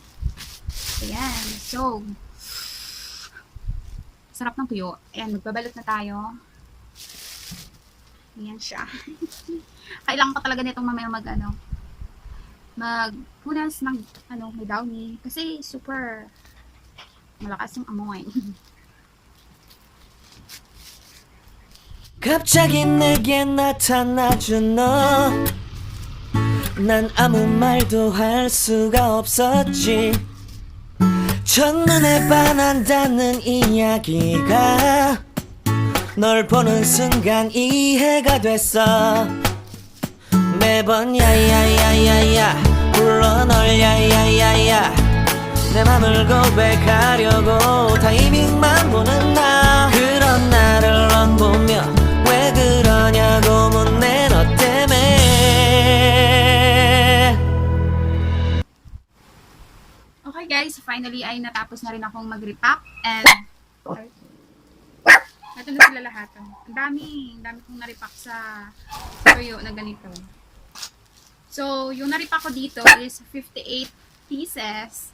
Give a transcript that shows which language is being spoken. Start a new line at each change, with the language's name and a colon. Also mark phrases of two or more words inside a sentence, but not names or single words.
Filipino: Ayan. So, sarap ng tuyo. Ayan, magbabalot na tayo. Ayan siya. Kailangan ko talaga nitong mamaya magpunas ng may downy. Kasi super malakas yung amoy.
Korean: 갑자기 내게 나타나준 너 난 아무 말도 할 수가 없었지 첫눈에 반한다는 이야기가 널 보는 순간 이해가 됐어 매번 야야야야야 불러 널 야야야야 내 맘을 고백하려고 타이밍만 보는 나 그런 나를 넌 보며 왜 그러냐고 묻네 너 때문에
English: Okay guys,
Filipino: finally ay natapos na rin akong mag-repack and ito na sila lahat. Ang dami kong na-repack sa Tuyo na ganito. So, yung na-repack ko dito is 58 pieces.